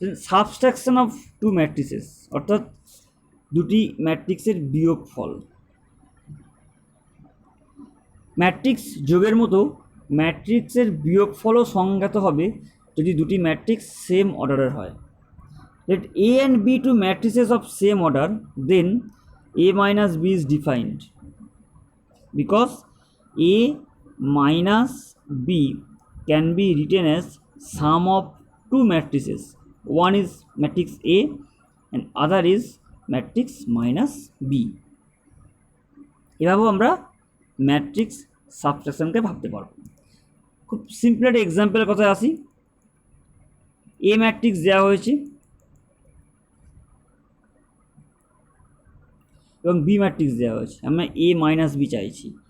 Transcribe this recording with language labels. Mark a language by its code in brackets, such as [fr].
[en] subtraction of two matrices, [bn] অর্থাৎ দুটি ম্যাট্রিক্সের বিয়োগফল। ম্যাট্রিক্স যোগের মতো ম্যাট্রিক্সের বিয়োগফলও সংজ্ঞাত হবে যদি দুটি ম্যাট্রিক্স সেম অর্ডারের হয়। [en] Let A and B two matrices of same order, then A minus B is defined because A minus B can be written as sum of two matrices. One is matrix A and other is matrix minus B. [bn] এভাবেও আমরা matrix সাবস্ট্রাকশনকে ভাবতে পারব। খুব simple একটা এক্সাম্পলের কথায় আসি। এ matrix দেওয়া হয়েছে এবং বি ম্যাট্রিক্স দেওয়া হয়েছে, আমরা এ মাইনাস বি চাইছি।